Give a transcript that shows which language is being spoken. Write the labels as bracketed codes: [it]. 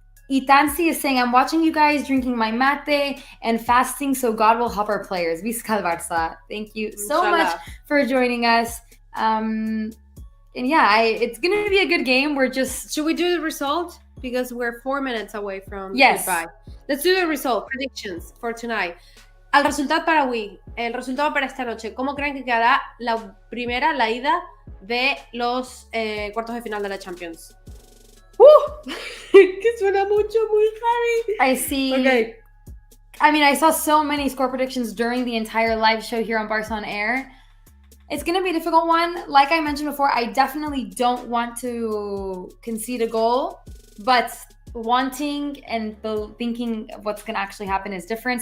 [en] Itansi is saying, I'm watching you guys drinking my mate and fasting, so God will help our players. Vizca Barça. Thank you so much for joining us. And yeah, it's going to be a good game. We're just... Should we do the result? Because we're 4 minutes away from goodbye. Let's do the result. Predictions for tonight. [es] El resultado para hoy, el resultado para esta noche. ¿Cómo creen que quedará la ida de los cuartos de final de la Champions? Que suena mucho, muy heavy. [en] I see. Okay. I mean, I saw so many score predictions during the entire live show here on Barça on Air. It's going to be a difficult one. Like I mentioned before, I definitely don't want to concede a goal, but wanting and thinking of what's going to actually happen is different.